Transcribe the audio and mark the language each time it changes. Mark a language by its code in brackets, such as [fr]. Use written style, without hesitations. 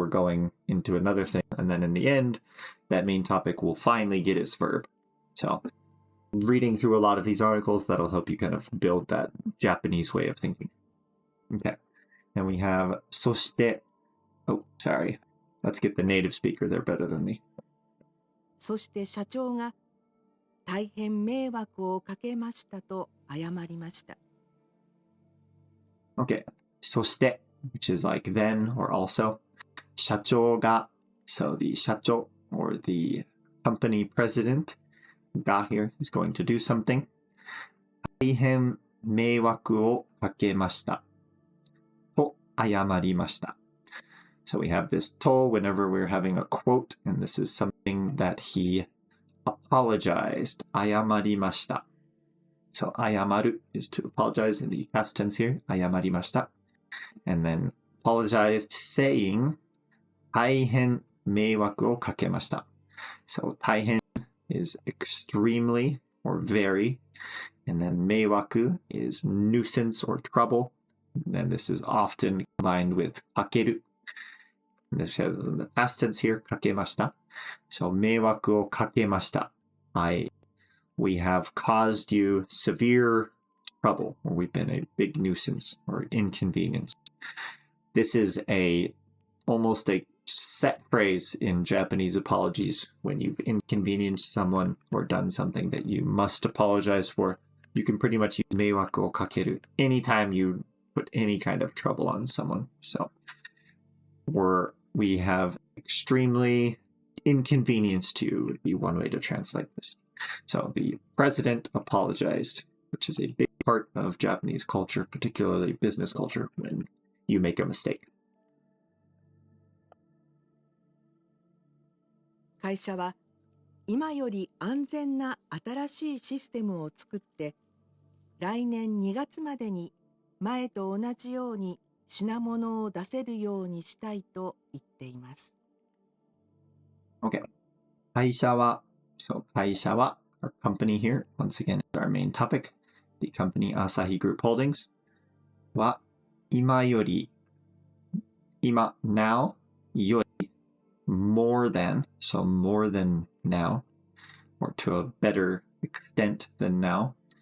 [en] We're going into another thing. And then in the end, that main topic will finally get its verb. So reading through a lot of these articles, that'll help you kind of build that Japanese way of thinking. Okay. Then we have そして oh, sorry. Let's get the native speaker. They're better than me. [ja] そして社長が大変迷惑をかけましたと謝りました。 [en] Okay. そして which is like then or also. 社長が so the 社長 or the company president ga here is going to do something. [ja] 大変迷惑をかけましたと謝りました。 [en] So we have this to whenever we're having a quote, and this is something that he apologized. [ja] 謝りました. [en] So 謝る is to apologize in the past tense here. [ja] 謝りました. [en] And then apologized saying [ja] 大変迷惑をかけました. [en] So 大変 is extremely or very. And then 迷惑 is nuisance or trouble. And then this is often combined with かける. This has in the past tense here, かけました. [ja] So 迷惑をかけました. [en] We have caused you severe trouble, or we've been a big nuisance or inconvenience. This is almost a set phrase in Japanese apologies. When you've inconvenienced someone or done something that you must apologize for, you can pretty much use [ja] 迷惑をかける [en] anytime you put any kind of trouble on someone. So we have extremely inconvenienced you would be one way to translate this. So the president apologized, which is a big part of Japanese culture, particularly business culture, when you make a mistake. [ja] 会社は今より安全な新しいシステムを作って来年2月までに前と同じように品物を出せるようにしたいと言っています。 [en] Okay. 会社は So 会社は our company here, once again, is our main topic. The company Asahi Group Holdings [ja] は今より今 [en] now より more than, so more than now, or to a better extent than now.